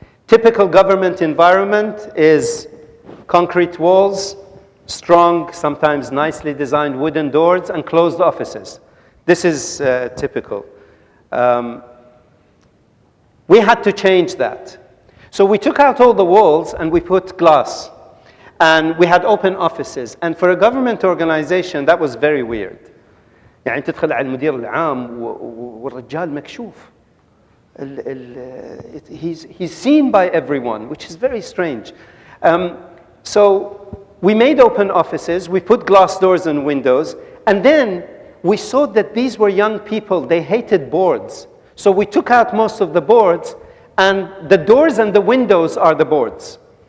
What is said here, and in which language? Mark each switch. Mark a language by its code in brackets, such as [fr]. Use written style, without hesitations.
[en] Typical government environment is concrete walls, strong, sometimes nicely designed wooden doors, and closed offices. This is typical. We had to change that. So we took out all the walls and we put glass. And we had open offices. And for a government organization, that was very weird. [ar] يعني تدخل على المدير العام والرجال مكشوف. [en] He's seen by everyone, which is very strange. So we made open offices, we put glass doors and windows, and then we saw that these were young people, they hated boards. So we took out most of the boards, and the doors and the windows are the boards.